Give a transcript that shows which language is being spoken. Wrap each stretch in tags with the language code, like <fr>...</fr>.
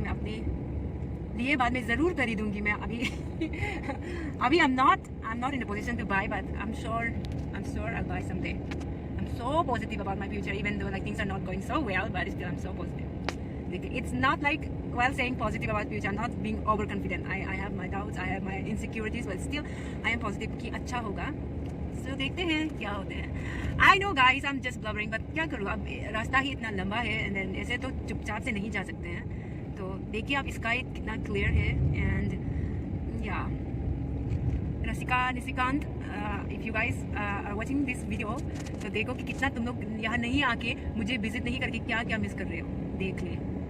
<hi>मैं अपने लिए बाद में ज़रूर खरीदूंगी. मैं अभी</hi> <en>I'm not in a position to buy, but I'm sure I'll buy someday. I'm so positive about my future, even though like things are not going so well, but still I'm so positive. It's not like while saying positive about future, I'm not being overconfident. I have my doubts, I have my insecurities, but still I am positive</en> <hi>कि अच्छा होगा. So देखते हैं क्या होते हैं.</hi> <en>I know guys, I'm just blubbering, but</en> <hi>क्या करूँ, अब रास्ता ही इतना लंबा है and then ऐसे तो चुपचाप से नहीं जा सकते हैं. तो देखिए आप स्काई कितना क्लियर है and yeah. Rasika Nishikant,</hi> <en>if you guys are watching this video,</en> <hi>तो देखो कि कितना तुम लोग यहाँ नहीं आके मुझे विजिट नहीं करके क्या क्या मिस कर रहे हो. देख ले.</hi>